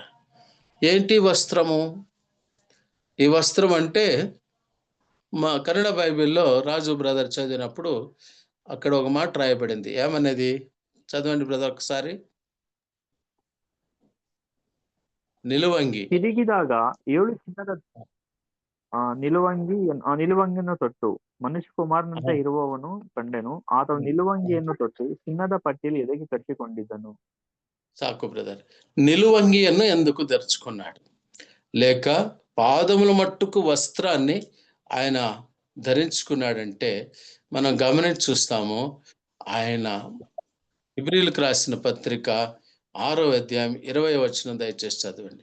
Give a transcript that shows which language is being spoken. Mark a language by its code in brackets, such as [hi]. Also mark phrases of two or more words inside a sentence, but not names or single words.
[te] ఏంటి వస్త్రము? ఈ వస్త్రం అంటే మా కన్నడ బైబిల్లో రాజు బ్రదర్ చదివినప్పుడు అక్కడ ఒక మాట రాయబడింది. ఏమనేది? చదవండి బ్రదర్ ఒకసారి. నిలువంగి. [kn] ತಿರುಗಿದಾಗ 7 ಚಿನ್ನದ ನಿಲುವಂಗಿಯನ್ನು ತೊಟ್ಟು ಮನುಷ್ಯ ಕುಮಾರನಂತೆ ಇರುವವನು ಕಂಡೆನು. ಆತನು ನಿಲುವಂಗಿಯನ್ನು ತೊಟ್ಟು ಚಿನ್ನದ ಪಟ್ಟಿಯಲ್ಲಿ ಎದೆಗೆ ಕಟ್ಟಿಕೊಂಡಿದ್ದನು. [te] సాకు బ్రదర్. నిలువంగిಯನ್ನು ఎందుకు ధరించుకున్నాడు? లేక పాదముల మట్టుకు వస్త్రాన్ని ఆయన ధరించుకున్నాడంటే మనం గమనించి చూస్తాము, ఆయన హెబ్రీయులకు రాసిన పత్రిక 6వ అధ్యాయం 20వ వచనం దయచేసి చదవండి.